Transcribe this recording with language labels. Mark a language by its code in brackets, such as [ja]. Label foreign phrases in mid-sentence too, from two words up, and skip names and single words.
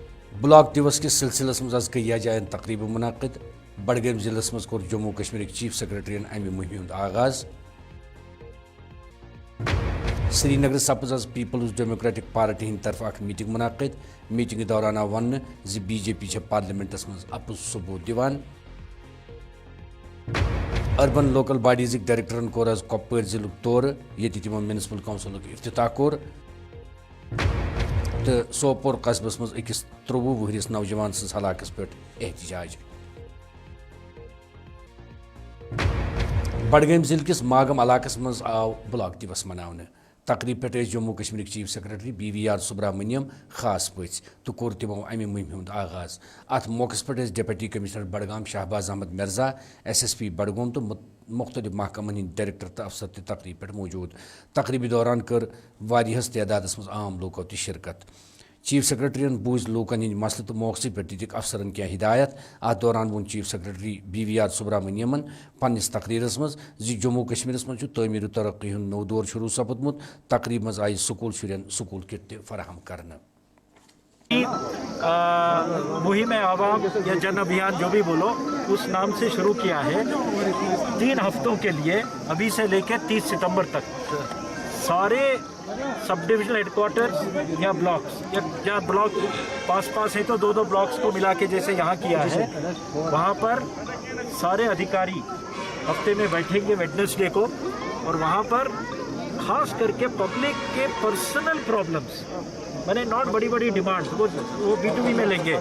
[ks] ब्लॉक दिवस के सिलसिलस मज आज कई जायन तकरीब मुनाकिद। बडगाम जिलस मज कोर जम्मू कश्मीर चीफ सेक्रेटरीन अमि मुहिम आगाज। श्रीनगर सपज आज पीपल्स डेमोक्रेटिक पार्टी हंद तरफ अख मीटिंग मुनाकिद। मीटिंग दौरान आव वन बीजेपी पार्लियामेंटस मज अपुज सबूत दिवान। [en] urban local bodies [ks] डायरेक्टरन कोर आज कपवार जिलुक दौर ये तिमो म्यूनिसिपल काउंसिलुक इफ्तिताह कोर। तो सोपोर कस्बस मज अकिस 23 वहरिस नौजवान सज हलाकस पे एहतजाज। बडगाम जिले किस मागम इलाकस मज आव ब्लॉक दिवस मनावने। तकरीब पे जम्मू कश्मीर चीफ सेक्रेटरी BVR सुब्रमण्यम खास पच तो कोर तिमो अमि मुहिम हुंद आगाज। अत मौके पे [en] deputy commissioner [ks] बडगाम शहबाज अहमद मिर्जा SSP बडगाम तो मुख्तलिफ महकमन हंद डायरेक्टर तो अफसर तकरीब पे मौजूद। तकरीब दौरान कर वारियस तादादस मज आम लोगों ती शिरकत। चीफ सेक्रेटरीन बूझ लोकन हंद मसले तो मौके पे दिख अफसरन क्या हिदायत। अत दौरान वोन चीफ सेक्रेटरी BVR सुब्रमण्यमन पन्निस तकरीरस मज जम्मू कश्मीरस मज तमीर तरक्की हुंद नौ दौर शुरू सपदमुत। तकरीब मज आई स्कूल शुरन [en] school kit [ks] फराहम करना। [hi] मुहिम आवाम या जन अभियान जो भी बोलो उस नाम से शुरू किया है। 3 हफ्तों के लिए अभी से लेकर 30 सितंबर तक सारे [en] sub divisional headquarter [hi] या ब्लॉक्स या जहाँ ब्लॉक पास है तो 2 ब्लॉक्स को मिला के जैसे यहाँ किया है वहाँ पर सारे अधिकारी हफ्ते में बैठेंगे वेडनेसडे को और वहाँ पर खास करके पब्लिक के [en] personal problems [hi] मैंने नॉट बड़ी डिमांड वो B2B में लेंगे।